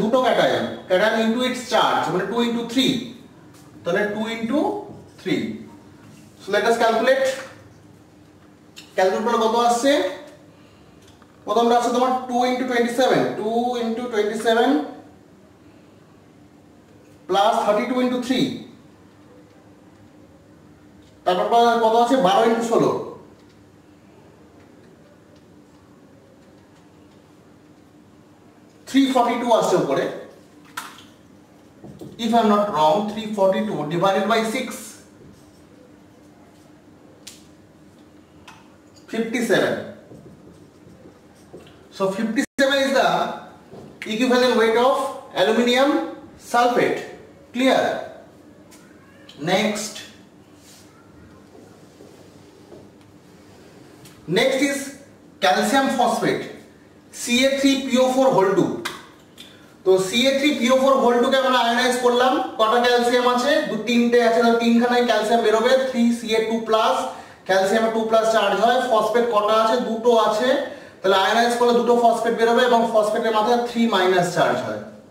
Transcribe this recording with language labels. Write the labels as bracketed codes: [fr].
[bn] দুটো cation, cation into it's charge মানে 2 × 3, তাহলে 2 × 3। [en] So let us calculate. [bn] Calculate করলে কত আসছে? প্রথমটা আছে তোমার 2 × 27, 2 × 27 প্লাস 32 × 3, তারপর কত আছে? [en] 12 × 16, 342 [bn] আসছে উপরে, [en] if I am not wrong, 342 divided by 6, 57. So 57 is the equivalent weight of aluminium sulfate. Clear? Next is calcium phosphate, Ca3PO4 whole 2। [bn] তো Ca3PO4 whole 2 কে আমরা আয়নাইজ করলাম, কটা ক্যালসিয়াম আছে? 3টে আছে, তাহলে 3খানায় ক্যালসিয়াম বেরোবে, 3Ca2+, ক্যালসিয়ামে 2+ চার্জ হয়। ফসফেট কটা আছে? দুটো আছে, তাহলে আয়নাইজ করলে দুটো ফসফেট বেরোবে এবং ফসফেটের মাথায় 3- চার্জ হয়।